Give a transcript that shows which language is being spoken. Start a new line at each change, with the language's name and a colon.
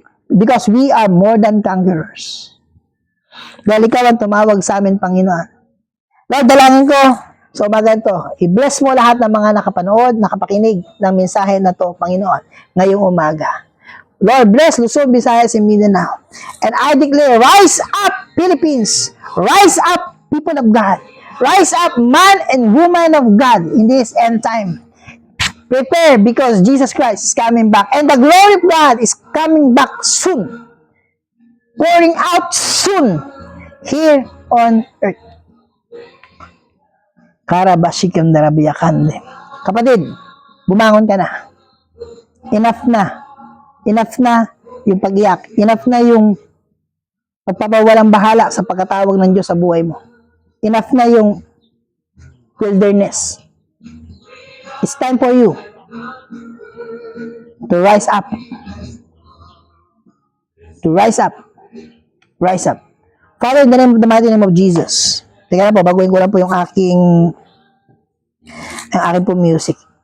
English: Because we are more than conquerors.
Filipino: Dahil ikaw ang tumawag sa amin, Panginoon. Lord, dalangin ko sa umaga ito, i-bless mo lahat ng mga nakapanood, nakapakinig ng mensahe na to, Panginoon, ngayong umaga.
English: Lord, bless Luzon, Visayas, and Mindanao. And I declare, rise up, Philippines. Rise up, people of God. Rise up, man and woman of God in this end time. Prepare because Jesus Christ is coming back. And the glory of God is coming back soon. Pouring out soon here on earth. Karabashikam darabiyakande.
Filipino: Kapatid, bumangon ka na. Enough na. Enough na yung pag-iyak. Enough na yung pagpapawalang bahala sa pagkatawag ng Diyos sa buhay mo. Enough na yung wilderness.
English: It's time for you to rise up. To rise up. Rise up. Father, in the name of the mighty name of Jesus.
Filipino: Teka na po, baguhin ko lang po yung aking po music.